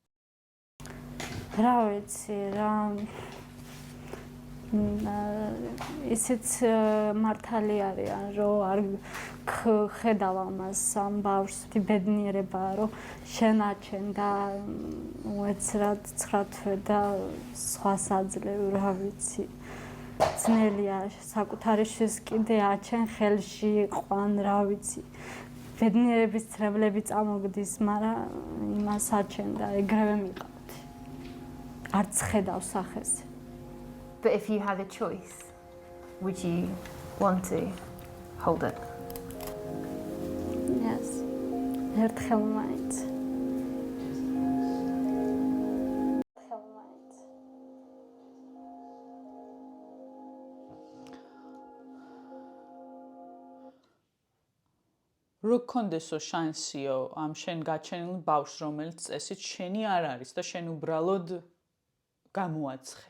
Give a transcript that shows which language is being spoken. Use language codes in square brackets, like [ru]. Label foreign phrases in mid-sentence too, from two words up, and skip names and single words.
[ka] რა ვიცი, რა ისიც მართალი არიან, რომ არ ხედავ ამას ამ ბავშვს ბედნიერებაა, რომ შენაჩენ და უეცრად 9 თვე და სხვას აძლევ, რა ვიცი. ძნელია საკუთარი შვილს კიდე აჩენ ხელში ყვან, რა ვიცი. ბედნიერების ცრემლები წამოგდის, მაგრამ იმას აჩენ და ეგრევე მიყავთ. არც ხედავ სახეს. [en] But if you had a choice, would you want to hold it? Yes. [ka] ერთხელ მაინც. რო გქონდესო შანსიო ამ შენ გაჩენილ ბავშვს, რომელიც წესით შენი არ არის და შენ უბრალოდ გამოაცხე.